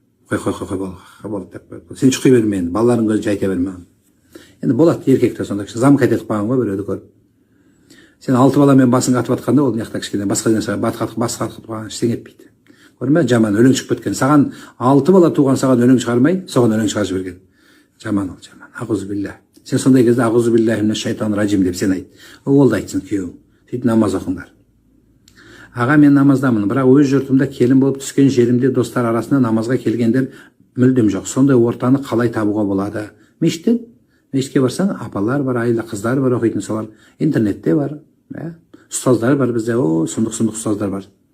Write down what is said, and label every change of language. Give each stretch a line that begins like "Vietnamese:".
Kazakh: Қой, болды деп. Сен шұқи берме енді, балаларың көзі жайта берме. Енді болады еркекті сонда, замк айтып қаған ғой біреуді көріп. Сен 6 баламен басың қатып атқанда, ол мияқта кішкене басқа жерден бас қатып қаған ештеңе етпейді. Көрдің бе, жаман өлең шығып кеткен. Саған 6 бала туған, саған өлең шығармай, соған өлең шығарып жіберген. Жаман ол, жаман. Ақузубилля. Сен сондай кезде
Arabic: ақузубиллахи минаш шайтанир раджим
Kazakh: деп сен айт. Ол да айтсын күйеуің. Сөйтіп намаз оқыңдар. Аға, мен намаздамын, бірақ өз жұртымда келін болып түскен жерімде достар арасында намазға келгендер мүлдем жоқ. Сондай ортаны қалай табуға болады? Мешітке барсаң, апалар бар, айлы қыздар бар оқитын, солар интернетте бар, ұстаздар бар бізде, сұмдық ұстаздар бар.